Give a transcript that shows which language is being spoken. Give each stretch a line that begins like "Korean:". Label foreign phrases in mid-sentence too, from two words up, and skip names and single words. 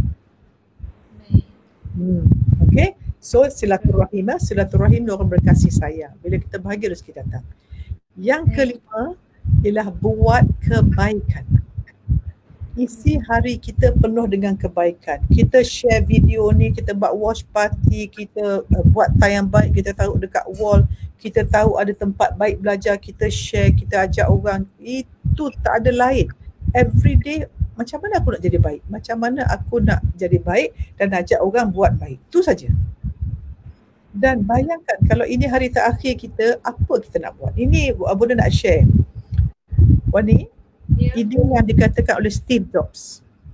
Malay: Okay. So silaturahim, silaturahim orang berkasih sayang. Bila kita bahagia, rezeki datang. Yang kelima ialah buat kebaikan. Isi hari kita penuh dengan kebaikan. Kita share video ni, kita buat
English: watch party,
Malay: kita buat tayang baik, kita taruh dekat wall, kita tahu ada tempat baik belajar, kita share, kita ajak orang, itu tak ada lain.
English: Every day,
Malay: macam mana aku nak jadi baik? Macam mana aku nak jadi baik dan ajak orang buat baik? Itu saja. Dan bayangkan kalau ini hari terakhir kita, apa kita nak buat? Ini Bunda nak share. Wani, ini yang dikatakan oleh Steve Jobs.